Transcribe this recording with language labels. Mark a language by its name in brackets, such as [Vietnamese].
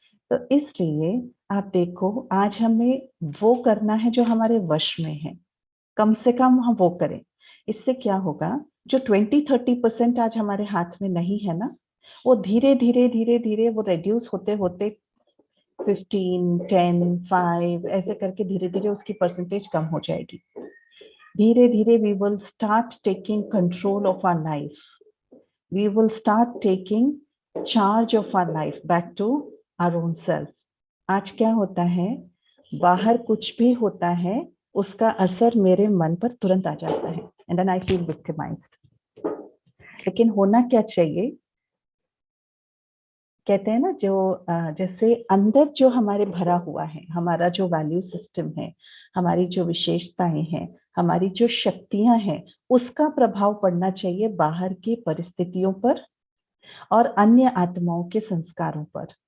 [Hindi] तो इसलिए आप देखो, आज हमें वो करना है जो हमारे वश में है, कम से कम हम वो करें। इससे क्या होगा, जो 20-30% आज हमारे हाथ में नहीं है ना, वो धीरे धीरे धीरे धीरे वो रिड्यूस होते होते 15, 10, 5 ऐसे करके धीरे धीरे उसकी परसेंटेज कम हो जाएगी। धीरे धीरे [English] we will start taking control of our life. We will start taking charge of our life back to our own self. [Hindi] आज क्या होता है, बाहर कुछ भी होता है उसका असर मेरे मन पर तुरंत आ जाता है [English] And then I feel victimized. [Hindi] लेकिन होना क्या चाहिए, कहते हैं ना जो जैसे अंदर जो हमारे भरा हुआ है, हमारा जो वैल्यू सिस्टम है, हमारी जो विशेषताएं हैं, हमारी जो शक्तियां हैं, उसका प्रभाव पड़ना चाहिए बाहर की परिस्थितियों पर और अन्य आत्माओं के संस्कारों पर।